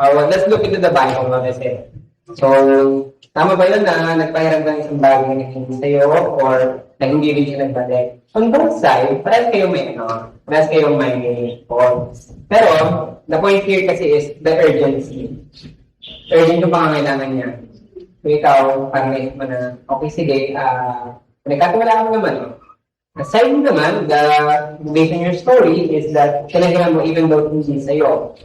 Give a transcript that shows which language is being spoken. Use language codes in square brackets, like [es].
[en] Let's look into the Bible, kasi. [tl] So, tama ba yun na nagpahiram ng isang bagay na hindi sa'yo or na hindi rin siya nagbalik? [en] On both sides, [tl] parehas kayong may [en] faults. Pero, the point here kasi is the urgency. Urgent [tl] yung pangangailangan niya. So, ikaw, parang naisip mo na, okay, sige, nagkatiwala mo naman. [en] Aside naman, based on your story is that [tl] kailangan mo [en] even though [tl] hindi sa'yo.